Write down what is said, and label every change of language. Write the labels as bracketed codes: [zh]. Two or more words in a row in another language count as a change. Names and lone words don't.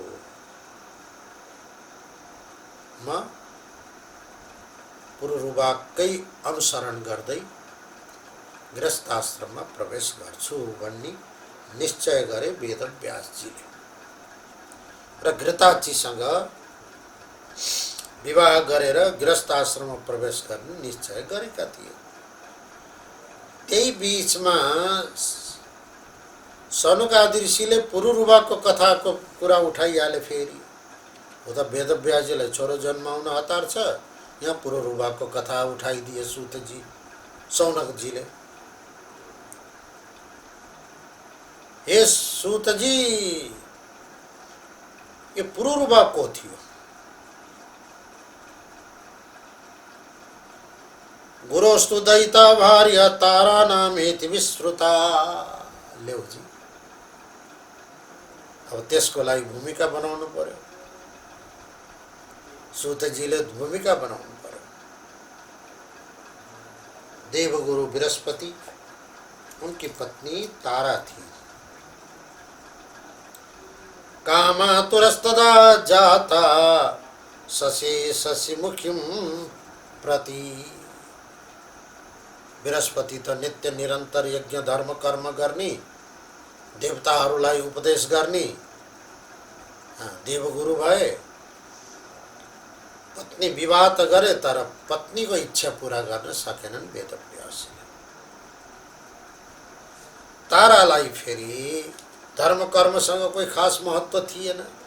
[ne] म पुरुरुवाकै अनुसरण गर्दै गृहस्थ आश्रममा प्रवेश गर्छु भन्ने निश्चय गरे वेदव्यासजीले र घृताचीसँग विवाह गरेर गृहस्थ आश्रममा प्रवेश गर्ने निश्चय गरेका थिए। त्यही बीचमा सनुकादि ऋषिले पुरुरुवाको कथाको कुरा उठाइहाले। फेरि हो त वेदव्यासजीलाई छोरो जन्माउन हतार छ, यहाँ पुरुरुवाको कथा उठाइदिए सूतजी सौनकजीले। हे सूतजी, ये पुरुरुवा को थियो? [sa] गुरोस्तु दयिता भार्या तारा नामेति विश्रुता। ल्याउजी, [ne] अब त्यसको लागि भूमिका बनाउनु पर्यो। सूतजीले भूमिका बनाउनु पर्यो। [hi] देवगुरु बृहस्पति, उनकी पत्नी तारा थी। [sa] कामातुरस्तदा जाता शशि शशिमुखीं प्रति। [ne] बृहस्पति त नित्य निरन्तर यज्ञ धर्म कर्म गर्ने, देवताहरूलाई उपदेश गर्ने देवगुरु भए। पत्नी विवाह त गरे तर पत्नीको इच्छा पूरा गर्न सकेनन् वेदव्यासले। तारालाई फेरि धर्म कर्मसँग कोही खास महत्त्व थिएन।